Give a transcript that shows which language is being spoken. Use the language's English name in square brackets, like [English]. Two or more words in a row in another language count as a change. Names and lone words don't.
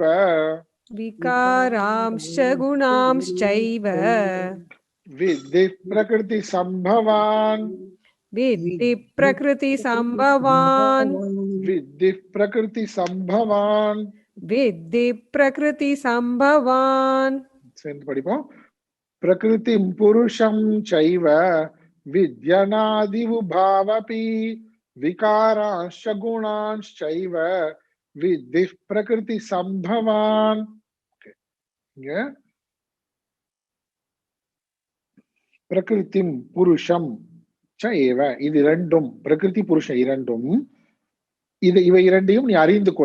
[Sanskrit] विकारांश्च गुणांश्चैव विद्धि प्रकृति सम्भवान् विद्धि प्रकृतिसम्भवान् विद्धि प्रकृति सम्भवान्. विद्धि प्रकृतिसम्भवान् [Tamil] சேர்ந்து படிப்போம். [Sanskrit] प्रकृतिं पुरुषं चैव विद्ध्यनादी उभावपि विकाराश्च गुणाश्चैव विद्धि प्रकृति सम्भवान्. [Tamil] இங்க [Sanskrit] प्रकृतिं पुरुषं चैव, [Tamil] இது இரண்டும் பிரகிருதி புருஷம் இரண்டும் இவை இரண்டையும் நீ அறிந்து கொள்.